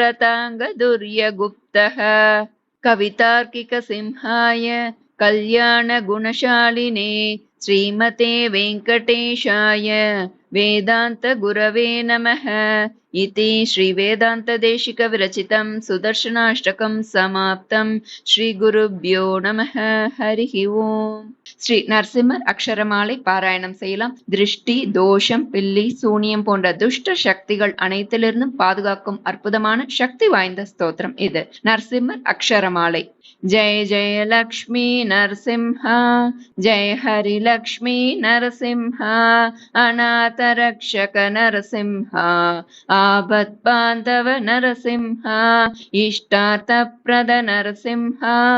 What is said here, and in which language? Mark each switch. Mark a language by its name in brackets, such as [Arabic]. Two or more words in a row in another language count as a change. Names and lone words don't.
[Sanskrit] रताङ्गदुर्यगुप्तः कवितार्किक सिंहाय कल्याण गुणशालिने श्रीमते वेङ्कटेशाय वेदांत गुरवे नमः इति श्री वेदांत देशिक विरचितं सुदर्शनाष्टकं समाप्तं श्री गुरुभ्यो नमः हरिः ओम [Tamil] ஸ்ரீ நரசிம்மர் அக்ஷரமாலை பாராயணம் செய்யலாம். திருஷ்டி, தோஷம், பில்லி, சூனியம் போன்ற துஷ்ட சக்திகள் அனைத்திலிருந்தும் பாதுகாக்கும் அற்புதமான சக்தி வாய்ந்த ஸ்தோத்திரம் இது. நரசிம்மர் அக்ஷரமாலை. [Sanskrit] जय जय लक्ष्मी नरसिंहा जय हरि लक्ष्मी नरसिंहा अनाथ रक्षक नरसिंहा आपत् बांधव नरसिंहा इष्टार्थप्रद नरसिंहा